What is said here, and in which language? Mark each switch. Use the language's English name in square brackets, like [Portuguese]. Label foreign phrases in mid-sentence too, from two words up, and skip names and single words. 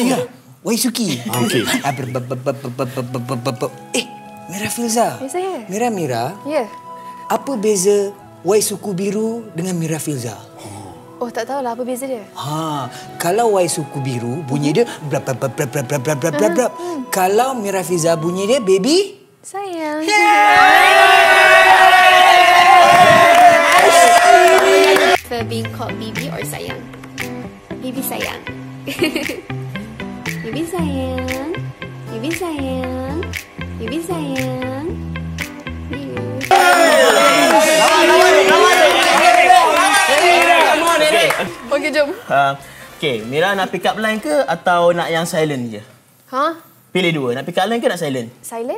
[Malay] Waisuki. Okey. Mira Filza. Ya, saya. Mira. Ya. Apa beza Waisuku biru dengan Mira Filza? Oh, tak tahulah apa beza dia. Kalau Y suku biru, bunyi dia blab blab blab blab blab blab blab blab blab. Kalau Mirafiza bunyi dia baby Sayang. [English] For being called Bibi or sayang? [Malay] Bibi sayang. Bibi sayang. Bibi sayang. Bibi sayang. Okey, jom. Okay, Mira nak [English] pick up line [Malay] ke atau nak yang silent je? Ha? Pilih dua. Nak [English] pick up line [Malay] ke nak silent? Silent?